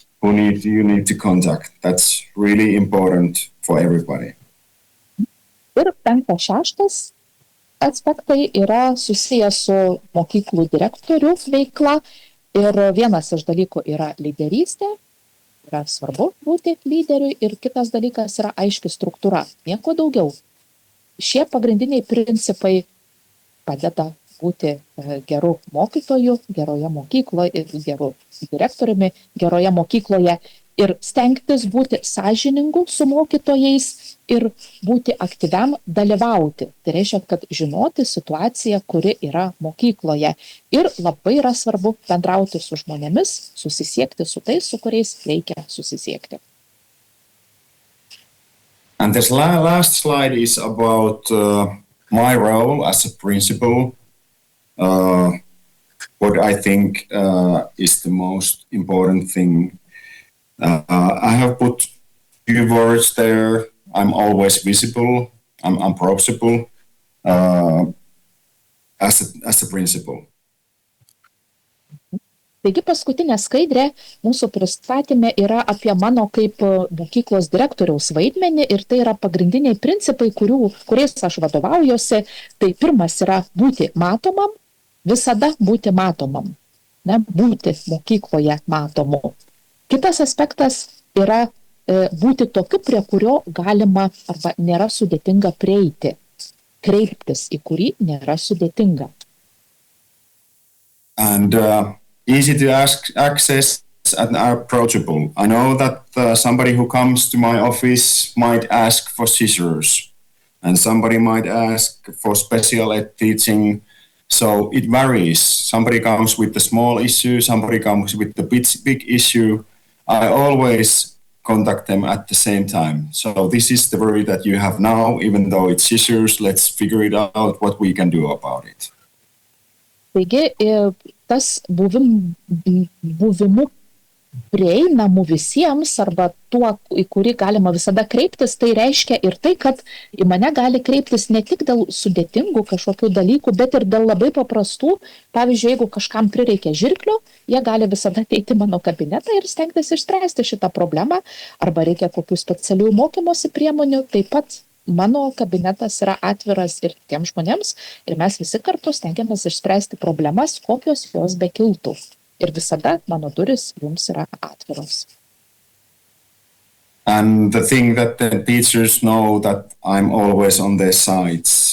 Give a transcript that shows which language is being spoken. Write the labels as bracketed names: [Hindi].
[English] you need to contact. That's really important for everybody. [Lithuanian] Ir 5-6 aspektai yra susijęs su mokyklų direktorių veikla. Ir vienas iš dalykų yra lyderystė. Yra svarbu būti lyderiui. Ir kitas dalykas yra aiški struktūra. Nieko daugiau. Šie pagrindiniai principai padeda būti geru mokytoju, geroje mokykloje, geru direktoriumi, geroje mokykloje ir stengtis būti sąžiningu su mokytojais ir būti aktyviam dalyvauti. Tai reiškia, kad žinoti situaciją, kuri yra mokykloje. Ir labai yra svarbu bendrauti su žmonėmis, susisiekti su tais, su kuriais reikia susisiekti. [English] And this last slide is about my role as a principal. What I think is the most important thing. I have put few words there. I'm always visible. I'm approachable as a principal. [Lithuanian] Taigi paskutinė skaidrė mūsų pristatyme yra apie mano kaip mokyklos direktoriaus vaidmenį ir tai yra pagrindiniai principai, kuriais aš vadovaujuosi. Tai pirmas yra būti matomam, visada būti matomam, būti mokykloje matomu. Kitas aspektas yra būti tokiu, prie kurio galima arba nėra sudėtinga prieiti, kreiptis, į kurį nėra sudėtinga. [English] And easy to access and approachable. I know that somebody who comes to my office might ask for scissors and somebody might ask for special ed teaching. So it varies. Somebody comes with the small issue, somebody comes with the big issue. I always contact them at the same time. So this is the worry that you have now, even though it's scissors, let's figure it out what we can do about it. [Lithuanian] Taigi, tas buvimu prieinamu visiems arba tuo, į kurį galima visada kreiptis, tai reiškia ir tai, kad į mane gali kreiptis ne tik dėl sudėtingų kažkokių dalykų, bet ir dėl labai paprastų. Pavyzdžiui, jeigu kažkam prireikia žirklių, jie gali visada ateiti mano kabinetą ir stengtis išspręsti šitą problemą, arba reikia kokių specialių mokymosi priemonių, taip pat mano kabinetas yra atviras ir tiems žmonėms ir mes visi kartu stengiamės išspręsti problemas, kokios jos bekiltų. Ir visada mano duris jums yra atviros. [English] And the thing that the teachers know that I'm always on their side.